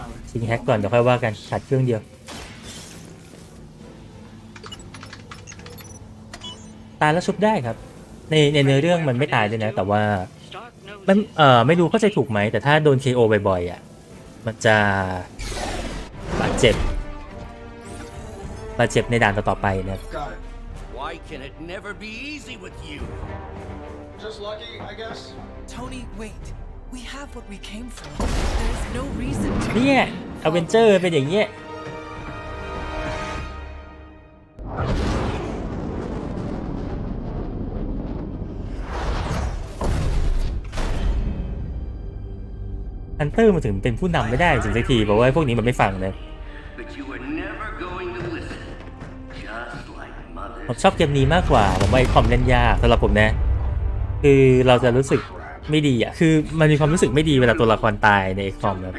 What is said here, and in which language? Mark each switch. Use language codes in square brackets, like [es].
[th] ชิงแฮกก่อนเดี๋ยวค่อยว่ากันขัดเครื่องเดียวตายแล้วชุบได้ครับในเนื้อเรื่องมันไม่ตายเลยนะแต่ว่ามันไม่รู้เข้าใจถูกไหมแต่ถ้าโดน KO บ่อยๆอ่ะมันจะบาดเจ็บในด่านต่อๆไปนะ [en] Why can it never be easy with you? Just lucky, I guess. Tony, wait. We have what we came for. There is no reason to. [th] เนี่ยอเวนเจอร์เป็นอย่างเงี้ยฮันเตอร์มาถึงเป็นผู้นำไม่ได้จริงสักทีเพราะว่าพวกนี้มันไม่ฟังนะ [en] But you were never going to listen. Just like mother. [th] ผมชอบเกมนี้มากกว่าผมว่าไอ้คอมเล่นยากสำหรับผมนะคือเราจะรู้สึกไม่ดีอ่ะคือมันมีความรู้สึกไม่ดีเวลาตัวละครตายในไอ้คอมนะ